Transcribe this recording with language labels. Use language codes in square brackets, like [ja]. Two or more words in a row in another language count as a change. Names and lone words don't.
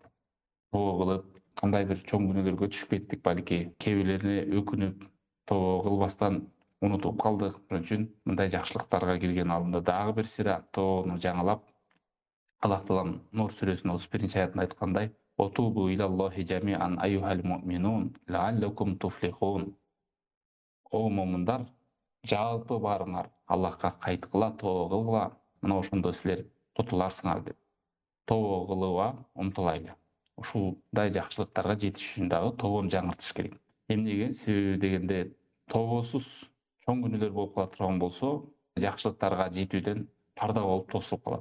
[ky] Тооба кылып, кандай бир чоң күнөөлөргө түшүп кеттик, балки кээ бирлерине өкүнүп, тооба кылбастан унутуп калдык. Ошон үчүн мындай жакшылыктарга кирген алдында дагы бир сыйра тообану жаңылап, Аллах Таалам Нур сүрөсүнүн 31-аятында айткандай: [ar] "توبوا إلى الله جميعا أيها المؤمنون لعلكم تفلحون". [ky] О момундар, жалпы барыңар Аллахка кайткыла, тооба кылгыла, мына ошондо силер кутуларсыңар деп. Тооба кылууга умтулайлы. Ушундай жакшылыктарга жетиш үчүн дагы тообону жаңыртыш керек. Эмнеге? Себеби дегенде, тообосуз чоң күнөөлөр болуп кала турган болсо, жакшылыктарга жетүүдөн парда болуп тосулуп калат.